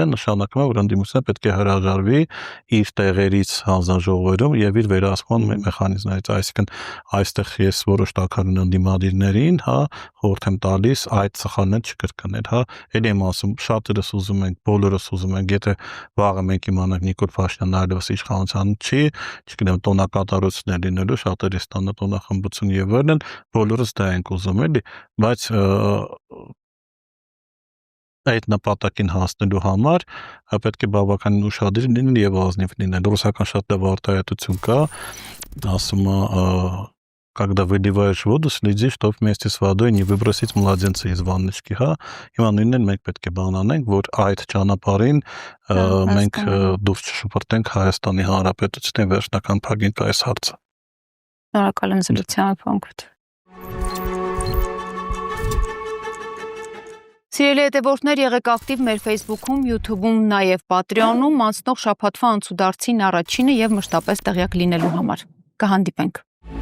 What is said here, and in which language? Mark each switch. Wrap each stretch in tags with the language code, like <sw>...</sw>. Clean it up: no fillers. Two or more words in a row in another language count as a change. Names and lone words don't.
<hy>նշանակում է, որ ընդդիմությունը պետք է հրաժարվի իր տեղերից հանձնաժողովերում եւ իր վերահսկման մեխանիզմներից, այսինքն այստեղ ես որոշ տակարուն ընդդիմադիրներին, հա, խորհուրդ եմ տալիս այդ սխալները չկրկնել, հա, ելի եմ ասում, շատերս ուզում ենք, բոլորս ուզում ենք, եթե վաղը մենք իմանանք Նիկոլ Փաշինյանն այլևս իշխանության չի, չգիտեմ, տոնակատարություններ լինելու, շատերի ստանա տոնախմբություն եւ այլն, բոլորս դա ենք ուզում էլի, բայց այդ նպատակին հասնելու համար պետք է բավականին ուշադիր լինել եւ ազնիվ լինել։ Ռուսական շատ լավ արտահայտություն կա, ասում է</hy> <ru>когда выливаешь воду, следи, чтоб вместе с водой не выбросить младенца из ванночки,</ru> <hy>հա։ Հիմա նույնն մենք պետք է բան անենք, որ այդ ճանապարհին մենք դուրս չշփրտենք Հայաստանի Հանրապետության վերջնական փակին այս հարցը։ Շնորհակալ եմ զրույցի փոխանցմամբ։ Սիրելի հետևորդներ, եղեք ակտիվ մեր Facebook-ում, YouTube-ում, նաև Patreon-ում, անցնող շաբաթվա անցուդարձին առաջինը եւ մշտապես տեղյակ լինելու համար։ Կհանդիպենք։</hy>